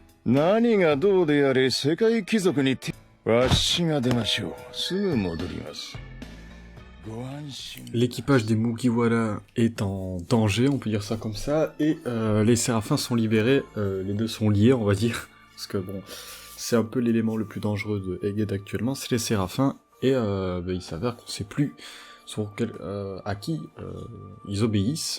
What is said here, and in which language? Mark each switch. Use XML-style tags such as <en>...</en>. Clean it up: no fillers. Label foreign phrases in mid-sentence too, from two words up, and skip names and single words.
<ja>何がどうであれ世界貴族にわしが出ましょう。すぐ戻ります。ご安心。</ja> <fr>L'équipage des Mugiwara est en danger, on peut dire ça comme ça, et les Séraphins sont libérés, les deux sont liés, on va dire, parce que bon, c'est un peu l'élément le plus dangereux de Egghead actuellement, c'est les Séraphins, et il s'avère qu'on sait plus à qui ils obéissent.</fr>